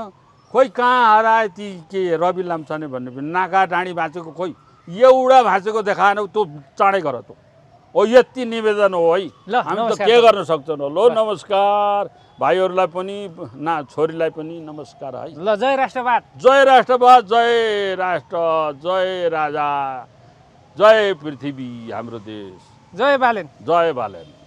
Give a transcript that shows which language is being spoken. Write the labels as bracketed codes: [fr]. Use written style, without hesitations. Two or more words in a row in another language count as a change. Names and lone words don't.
[ne] खोइ कहाँ हराए ती के रवि लाम्छाने भन्ने पनि नाका डाँडी भाँचेको खोइ एउटा भाँचेको देखाएन त्यो चाँडै गर त हो। यति निवेदन हो है, ल, हामी त नमस्कार के गर्न सक्छौँ। लो नमस्कार भाइहरूलाई पनि छोरीलाई पनि नमस्कार है। ल जय राष्ट्रवाद, जय राष्ट्रवाद, जय राष्ट्र, जय राजा, जय पृथ्वी हाम्रो देश, जय बालेन। जय बालेन।